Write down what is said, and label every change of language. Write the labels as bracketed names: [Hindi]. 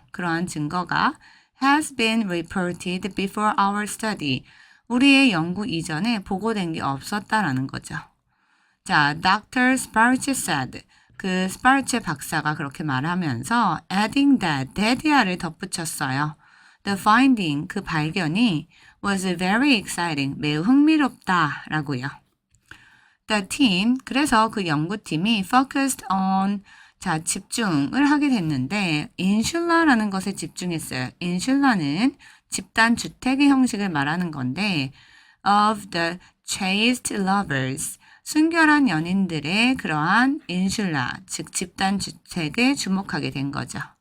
[Korean] 그러한 증거가 [English] has been reported before our study, [Korean] 우리의 연구 이전에 보고된 게 없었다라는 거죠. 자, Dr. [English] Sparche said, [Korean] 그 스파르체 박사가 그렇게 말하면서 [English] adding that [Korean] 을 덧붙였어요. [English] The finding, [Korean] 그 발견이 [English] was very exciting, [Korean] 매우 흥미롭다라고요. [English] The team, [Korean] 그래서 그 연구팀이 [English] focused on, [Korean] 자, 집중을 하게 됐는데 인슐라라는 것에 집중했어요. 인슐라는 집단 주택의 형식을 말하는 건데 [English] of the chaste lovers, [Korean] 순결한 연인들의 그러한 인슐라, 즉 집단 주택에 주목하게 된 거죠.